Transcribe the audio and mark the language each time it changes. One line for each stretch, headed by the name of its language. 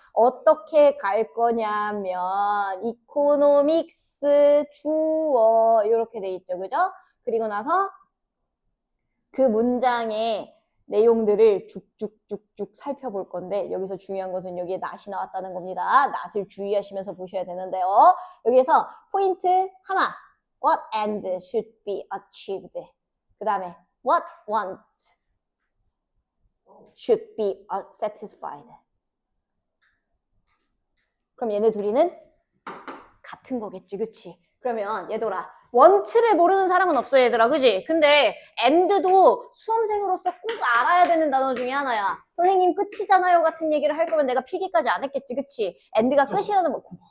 Korean: 어떻게 갈 거냐면 이코노믹스 주어 이렇게 돼 있죠. 그죠? 그리고 나서 그 문장의 내용들을 쭉쭉쭉쭉 살펴볼 건데 여기서 중요한 것은 여기에 not이 나왔다는 겁니다. not을 주의하시면서 보셔야 되는데요. 여기에서 포인트 하나.
English: What ends should be achieved.
Korean: 그 다음에
English: what wants should be satisfied.
Korean: 그럼 얘네 둘이는 같은 거겠지, 그치? 그러면 얘들아 원츠를 모르는 사람은 없어 얘들아, 그지? 근데 and도 수험생으로서 꼭 알아야 되는 단어 중에 하나야. 선생님 끝이잖아요 같은 얘기를 할 거면 내가 필기까지 안 했겠지, 그치? and가 끝이라는 거.